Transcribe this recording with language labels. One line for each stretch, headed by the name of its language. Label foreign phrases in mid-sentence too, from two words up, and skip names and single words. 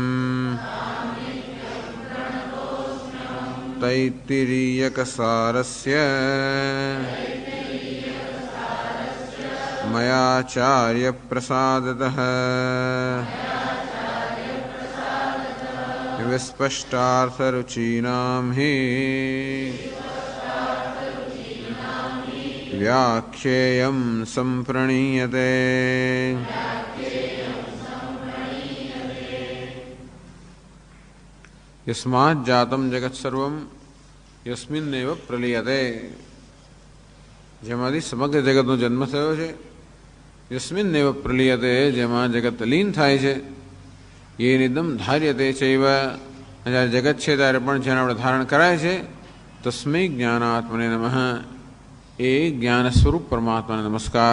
Sanskrit: तैत्तिरीयकसारस्य मयाचार्यप्रसादतः विस्पष्टार्थरुचीनां हि व्याख्येयं सम्प्रणीयते. यस्मात् जातं जगत् सर्वं यस्मिन्नेव प्रलीयते.
Gujarati: જેમાંથી સમગ્ર જગતનો જન્મ થયો છે.
Sanskrit: यस्मिन्नेव प्रलीयते,
Gujarati: જેમાં જગત લીન થાય છે.
Sanskrit: ए निदम धार्यते चैव,
Gujarati: જ્યારે જગત છે ત્યારે પણ જેને આપણે ધારણ કરાય છે.
Sanskrit: तस्मै ज्ञानात्मने नमः,
Gujarati: એ જ્ઞાન સ્વરૂપ પરમાત્માને નમસ્કાર.